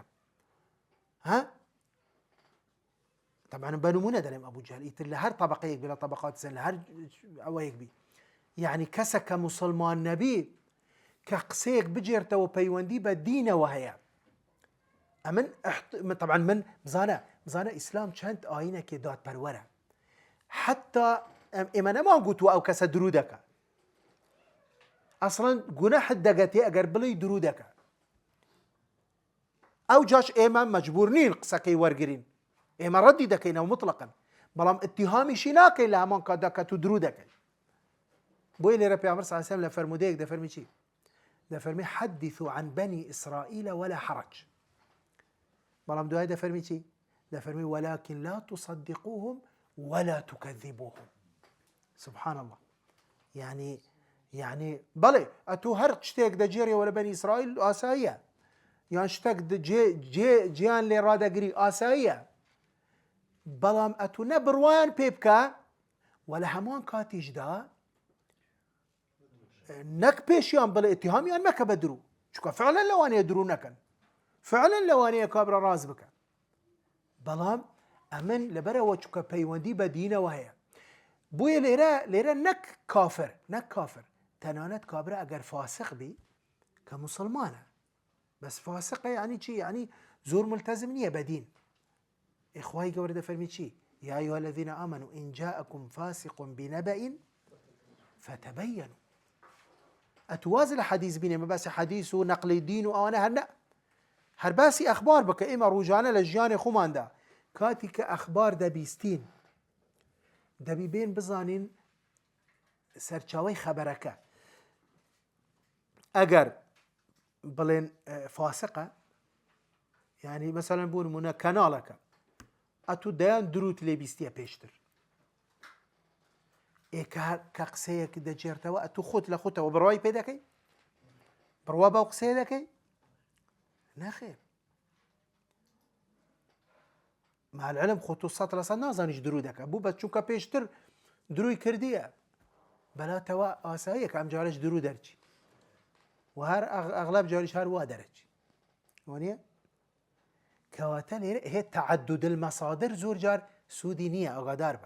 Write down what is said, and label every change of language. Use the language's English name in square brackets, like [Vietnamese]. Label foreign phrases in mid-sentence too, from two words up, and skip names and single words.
[Central Kurdish] ها طبعا بنمونە دەڵێم ئەبوو جەهل ئیتر لە هەر طبقەیەک بێ لە طبقات سن لە هەر ئەوەیەک بی، یعنی کەسە کە مسلمان نەبی کە قسەیەک بجێرتەوە پەیوەندی بە دینەوە هەیە، ئەمن طبعا من بزانە ئیسلام چەند ئاینێکی دادپەروەرە، حتا ئێمە نەمان گوتووە ئەو کەسە درو دەکە، ئەسڵەن گوناحت دەگەتێ ئەگەر بڵێی درو دەکە، ئەو جاش ئێمە مەجبور نین قسەکەی وەرگرین، ئێمە ڕەدی دەکەینەوە مطلقاً، بەڵام اتهامیشی ناکەین لە هەمان کاتدا کە تو درو دەکەی. بۆیە لێرە پێغەمبەر [Arabic] صلی الله علیه وسلم [Central Kurdish] لە فەرمودەیەک دەفەرمی چی؟ [Arabic] دەفەرمی حدثوا عن بني إسرائيل ولا حرج، [Central Kurdish] بەڵام دوای دەفەرمی چی؟ [Arabic] دەفەرمی ولكن لا تصدقوهم ولا تكذبوهم. سبحان الله. [Central Kurdish] يعني بەڵێ ئەتوو هەر شتێک دەجێڕیەوە لە بەنی ئیسرائیل ئاساییە، یان شتێک جیان لێ ڕادەگری ئاساییە، بەڵام ئەتوو نە بڕوایان پێ بکە و لە هەمووان کاتیشدا نەک پێشیان بڵێ ئتیهامیان مەکە بە درو، چونکە فعلا لەوانەیە درو نەکەن، فعلا لەوانەیە کابرا ڕاز بکەن، بەڵام ئەمن لەبەرەوە چونکە پەیوەندی بە دینەوە هەیە. بۆیە لێرە نەک کافر تەنانەت کابرا ئەگەر فاسق بی کە مسلمانە، بەس فاسقە یعنی چی؟ یعنی زۆر ملتەزم نییە بە دین. ئیخوای گەورە دەفەرمی چی؟ [Arabic] یا ئەیها الذین آمنوا إن جاءكم فاسق بنبأ فتبينوا. [Central Kurdish] ئەتوازە لە حەدیث بینێ مە باسی حەدیث و نەقلی دین و ئەوانە هەر نە، هەر باسی ئەخبار بکە. ئێمە ڕۆژانە لە ژیانی خۆماندا کاتی کە ئەخبار دەبیستین دەبی بێن بزانین سەرچاوەی خەبەرەکە. ئەگەر بڵێن فاسقە، یعنی مەسەلەن بۆ نمونە کەناڵەکە ئەتوو دەیان دروت لێ بیستیە پێشتر، کە قسەیەک دەجێرتەوە ئەتوو خۆت لە خۆتەوە بڕوای پێ دەکەی؟ بڕوا بەو قسەیە دەکەی؟ نەخێر. [Arabic] مع العلم [Central Kurdish] خۆ تۆ 100% نازانیش درو دەکە، بوو بە چونکە پێشتر دروی کردیە بەلاتەوە ئاساییە کە ئەم جارش درو دەرچی و هەر ئەغلب جاریش هەر وا دەرەچی، وانە کەواتە لێرە هێ [Arabic] تەعەدود المەصادر [Central Kurdish] زۆر جار سوودی نییە، ئاگادار بە.